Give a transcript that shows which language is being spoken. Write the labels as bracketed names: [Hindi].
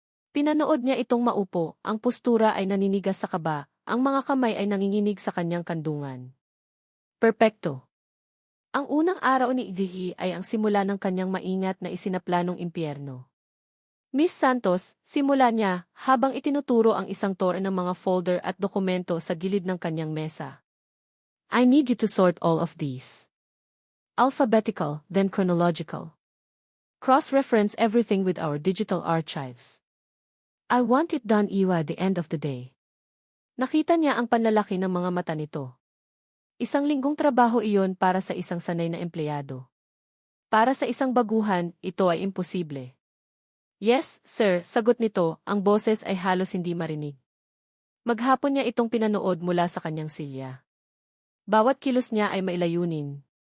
[Filipino] Pinanood niya itong maupo, ang postura ay naninigas sa kaba, ang mga kamay ay nanginginig sa kanyang kandungan. Perpekto. Ang unang araw ni Idihi ay ang simula ng kanyang maingat na isinaplanong impyerno. Miss Santos, simula niya, habang itinuturo ang isang tore ng mga folder at dokumento sa gilid ng kanyang mesa. [English] I need you to sort all of these. Alphabetical, then chronological. Cross-reference everything with our digital archives. I want it done at the end of the day. [Filipino] Nakita niya ang panlalaki ng mga mata nito. Isang linggong trabaho iyon para sa isang sanay na empleyado. Para sa isang baguhan, ito ay imposible. [English] Yes, sir, [Filipino] sagot nito, ang boses ay halos hindi marinig. Maghapon niya itong pinanood mula sa kanyang silya. Bawat kilos niya ay mailayunin.